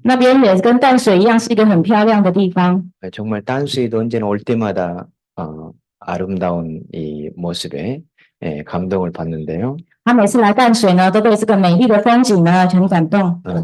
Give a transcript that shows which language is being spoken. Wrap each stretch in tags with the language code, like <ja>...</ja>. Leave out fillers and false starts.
<zh>那边也跟淡水一样，是一个很漂亮的地方。</zh> <ko>정말淡水도 언제나 올 때마다 아름다운 이 모습에 감동을 받는데요.</ko> <zh>他每次来淡水呢，都被这个美丽的风景呢很感动。</zh>